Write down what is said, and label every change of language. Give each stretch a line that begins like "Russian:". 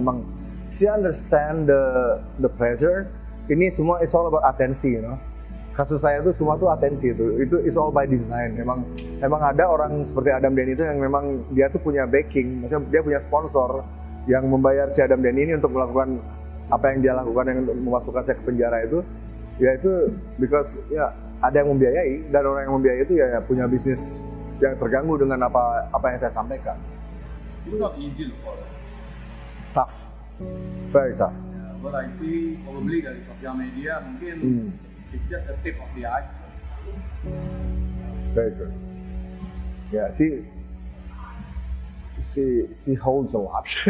Indonesian: Emang
English: she understand the pressure.
Indonesian: Ini semua
English: is all about atensi, you know.
Indonesian: Kasus saya itu semua tuh atensi itu
English: is all by design.
Indonesian: Memang ada orang seperti Adam Denny itu yang memang dia tuh punya backing, maksudnya dia punya sponsor yang membayar si Adam Denny ini untuk melakukan apa yang dia lakukan, yang memasukkan saya ke penjara itu, ya itu
English: because
Indonesian: ya ada yang membiayai, dan orang yang membiayai itu ya punya bisnis yang terganggu dengan apa yang saya sampaikan.
English: It's not easy for them. Tough, very tough. Yeah, what I see probably
Indonesian: dari sosial media mungkin
English: it's just a tip of the iceberg. Very true. Ya, she holds a lot.